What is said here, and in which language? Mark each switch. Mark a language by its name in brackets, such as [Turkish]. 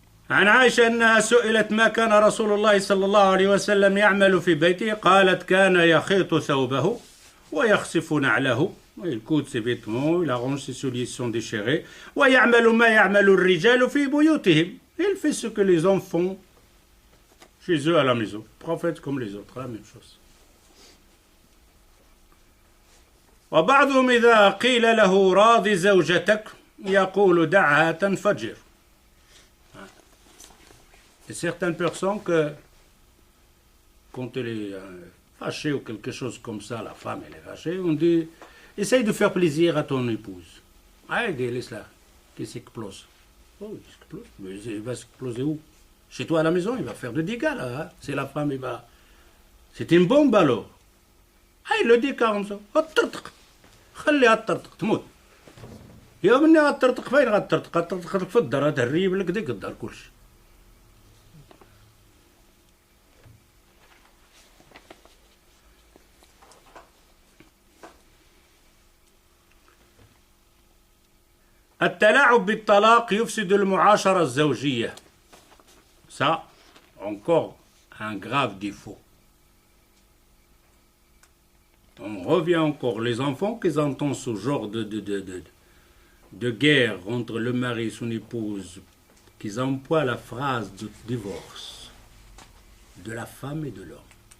[Arabic] عن عائشة أنها سئلت ما كان رسول الله صلى الله عليه وسلم يعمل في بيته قالت كان يخيط ثوبه ويخسف نعله [French] Il coud ses vêtements, il arrange ses souliers qui sont déchirés. [Arabic] وَيَعْمَلُ مَا يَعْمَلُ الرِّجَالُ فِي بُيُوتِهِمْ. [French] Il fait ce que les hommes font chez eux à la maison. Prophète comme les autres, la même chose. [Arabic] وبعضهم إذا قيل له راض زوجتك يقول دعها تنفجر. [French] Et certaines personnes que quand elle est fâchée ou quelque chose comme ça, la femme elle est fâchée, on dit essaye de faire plaisir à ton épouse. Ah, laisse-la, qu'il s'explose. Oh, il s'explose. Mais il va s'exploser où? Chez toi à la maison, il va faire de dégâts là. Hein? C'est la femme, il va. C'est une bombe alors. Ah, il le dit comme ça. [Arabic] خليها تطرطق تموت. يا مني غتطرطق فين غتطرطق؟ غتطرطق في الدار تهريب لك ديك الدار كلشي. التلاعب بالطلاق يفسد المعاشرة الزوجية. [French] Ça, encore un grave défaut. On revient encore, les enfants qui entendent ce genre de guerre entre le mari et son épouse, qu'ils emploient la phrase de divorce de la femme et de l'homme.